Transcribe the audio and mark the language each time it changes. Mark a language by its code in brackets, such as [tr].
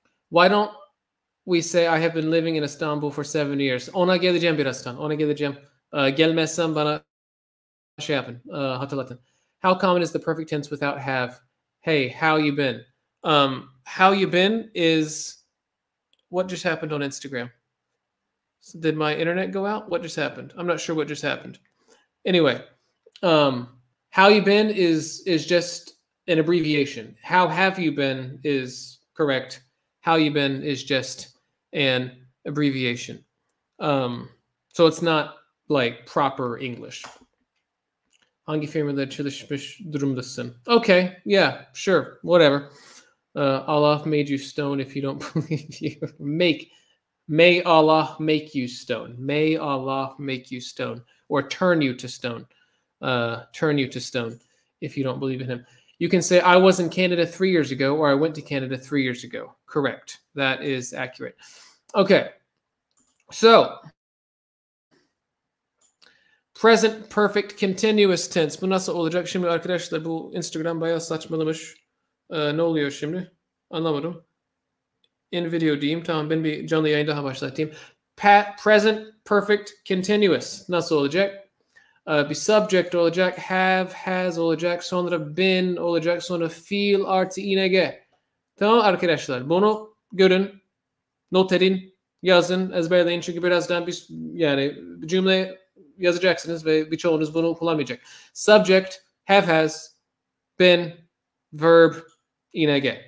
[en] Why don't we say I have been living in Istanbul for 7 years? [tr] Ona geleceğim birazdan. Ona geleceğim. Gelmezsem bana şey yapın. Hatırlatın. [en] How common is the perfect tense without have? Hey, how you been? How you been is what just happened on Instagram. So did my internet go out? What just happened? I'm not sure what just happened. Anyway, how you been is just an abbreviation. How have you been is correct. How you been is just an abbreviation. So it's not like proper English. [tr] Hangi firmada çalışmış durumdasın? [en] Okay, yeah, sure, whatever. Allah made you stone if you don't believe you. May Allah make you stone. May Allah make you stone. Or turn you to stone. Turn you to stone if you don't believe in him. You can say, I was in Canada 3 years ago, or I went to Canada 3 years ago. Correct. That is accurate. Okay. So, present perfect continuous tense. [tr] Bu nasıl olacak? Şimdi arkadaşlar bu Instagram bayağı saçmalamış. Ne oluyor şimdi? Anlamadım. [en] In video [tr] diyeyim. Tamam, ben bir canlı yayın daha başlatayım. [en] Present perfect continuous. [tr] Nasıl olacak? Bir subject olacak. Have, has olacak. Sonra been olacak. Sonra feel artı ing. Tamam arkadaşlar. Bunu görün. Not edin. Yazın. Ezberleyin. Çünkü birazdan yani cümle yazacaksınız ve birçoğunuz bunu kullanmayacak. [en] Subject, have, has, been, verb, ing.